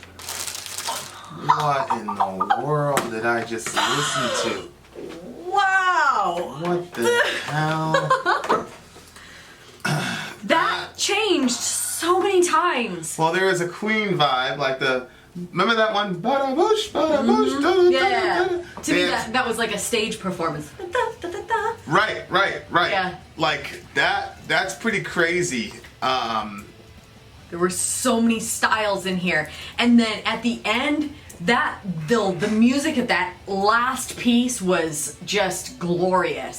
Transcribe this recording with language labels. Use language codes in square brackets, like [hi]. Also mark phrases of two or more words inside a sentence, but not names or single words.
[en] What in the world did I just listen to? Wow. What the hell? That changed so many times. Well, there is a Queen vibe, like the... Remember that one? Bada boosh, bada boosh, da, da, Yeah. da, da. To me, that was like a stage performance. Right. Yeah. Like, that's pretty crazy. There were so many styles in here. And then at the end, the music of that last piece was just glorious.